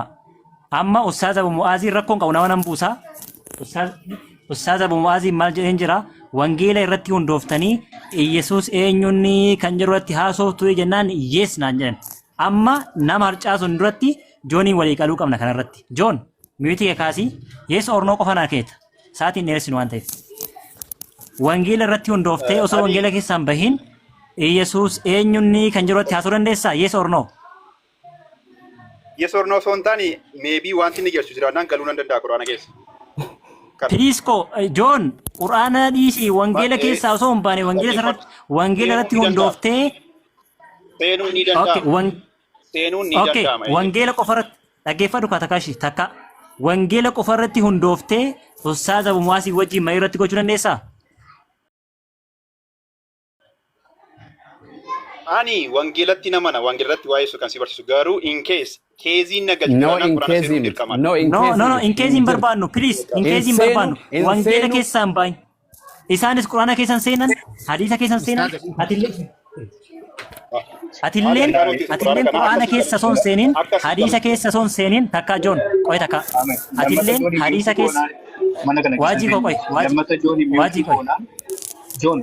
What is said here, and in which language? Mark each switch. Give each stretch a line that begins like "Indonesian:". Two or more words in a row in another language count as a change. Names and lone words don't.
Oromo: Amma Ustaaz Abu Mu'aazii rakkoon qabu nama nan buusaa. Ustaaz Abu Mu'aazii maal jedheen jira wangeela irratti hundooftanii Iyesuus eenyunni kan jedhu irratti haasoftu jennaan yes naan jedhan. Amma nama harcaasuun duratti Jooniin walii qaluu qabna kanarratti. Joon miyuutii kaasii
English: yes ornoo
Oromo: qofa naa keeta. Saatiin dheeressin waan ta'eef. Wangeela irratti hundooftee osoo wangeela keessaan bahin Iyesuus eenyunni kan jedhu irratti haasoo dandeessaa
English: yes ornoo. Yes or no
Oromo: son taani maybe wanti ni gersu jira nan galuu nan danda'a Quraana keessa. Piliisko Joon Quraana dhiisii wangeela keessaa osoo hin baane wangeela irratti hundooftee Seenuun ni danda'ama. Seenuun ni danda'ama. Wangeela qofarratti dhaggeeffadhu Katakashi takka wangeela qofarratti hundooftee Ustaaz Abu Mu'aazii wajjin marii irratti gochuu dandeessaa? Ani wangeelatti namana wangeelatti waa'ee su kan si barsiisu garuu
English: in case
Oromo: keeziin nagal
English: No in case no in case No in case
Oromo: hin barbaannu
English: please in case
Oromo: hin barbaannu wangeela keessaan baay'in isaanis Quraana keessan seenan hadiisa keessan seenan atilleen Quraana keessa son seenin hadiisa keessa son seenin takka Joon qoy takka atilleen hadiisa keessa waajii qoy waajii qoy Joon